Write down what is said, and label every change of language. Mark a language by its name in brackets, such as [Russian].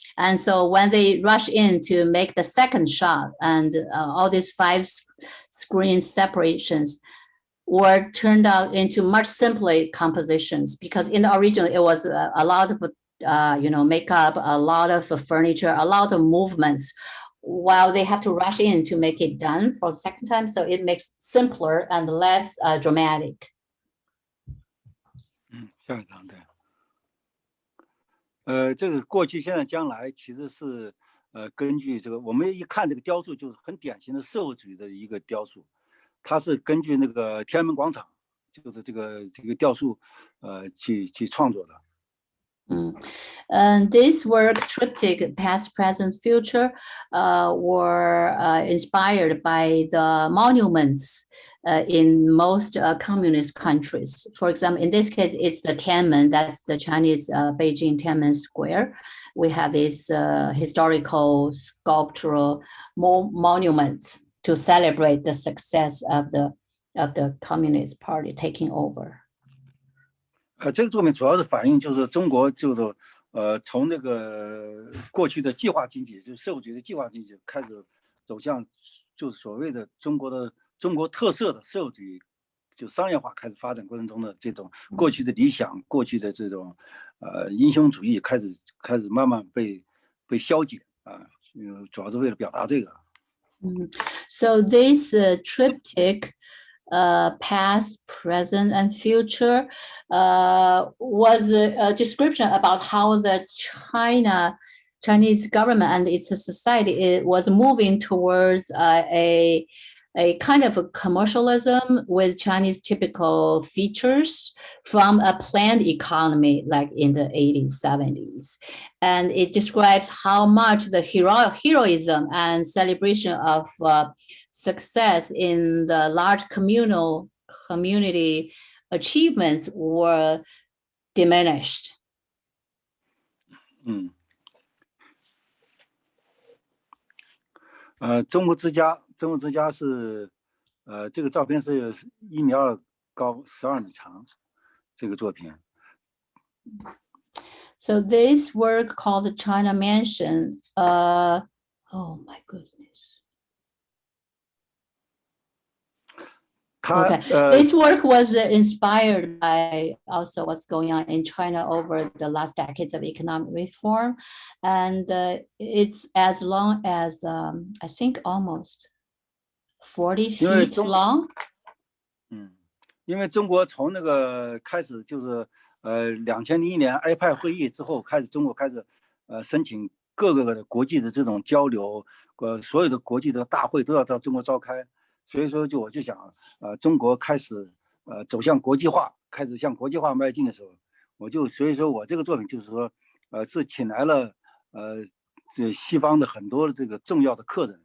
[English] And so when they rush in to make the second shot, and all these 5 screen separations were turned out into much simpler compositions, because in the original it was a lot of makeup, a lot of furniture, a lot of movements, while they have to rush in to make it done for the second time, so it makes simpler and less dramatic. [Chinese] 下一张对，这个过去、现在、将来其实是根据这个，我们一看这个雕塑就是很典型的社会主义的一个雕塑，它是根据那个天安门广场，就是这个雕塑去创作的。 [English] And this work, triptych, past, present, future, were inspired by the monuments in most communist countries. For example, in this case, it's the Tiananmen, that's the Chinese Beijing Tiananmen Square. We have this historical sculptural monuments to celebrate the success of the Communist Party taking over. [Chinese] 这个作品主要是反映就是中国就是从那个过去的计划经济，就是社会主义的计划经济开始走向就是所谓的中国特色的社会主义，就商业化开始发展过程中的这种过去的理想，过去的这种英雄主义开始慢慢被消解啊，主要是为了表达这个。 [English] So this triptych, past, present, and future, was a description about how the Chinese government and its society was moving towards a kind of a commercialism with Chinese typical features from a planned economy like in the 80s, 70s. And it describes how much the heroism and celebration of success in the large community achievements were diminished. [Chinese] 中国之家是这个照片是1.2米高12米长，这个作品。 [English] So this work called the China Mansion, oh my goodness. Okay. This work was inspired by also what's going on in China over the last decades of economic reform. And it's as long as, I think, almost 40 feet long. [Chinese] 因为中国从那个开始就是2001年 IPEC 会议之后开始，中国开始申请各个的国际的这种交流，所有的国际的大会都要到中国召开。所以说我就想中国开始走向国际化，开始向国际化迈进的时候，所以说我这个作品就是说是请来了这西方的很多的这个重要的客人。